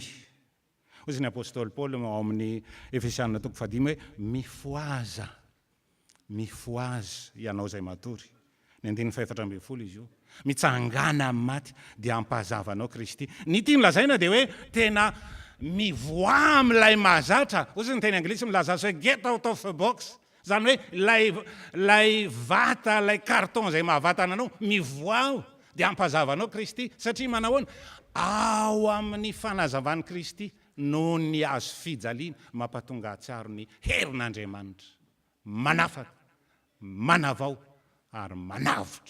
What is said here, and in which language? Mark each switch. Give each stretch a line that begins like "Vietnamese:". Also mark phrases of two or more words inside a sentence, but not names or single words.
Malagasy: Ozy ny apôstôly Paoly ao amin'ny Efesianina 5 hoe mifoaza ianao zay matory. Ny 4:7 izy io. Mitsangana amin'ny maty dia ampahazavanao Kristy. Ny tiany lazaina dia hoe tena mivoa amin'ilay mahazatra. Ozy ny teny anglisy milaza azy hoe
English: get out of the box.
Malagasy: Zany hoe lay vata, lay carton zay mahavatana anao, mivoa ao dia ampahazavanao Kristy. Satria manahoana? Ao amin'ny fanazavan'i Kristy no ny azo fijaliana mampatonga atsiaro ny herin'Andriamanitra. Manafaka, manavao ary manavotra.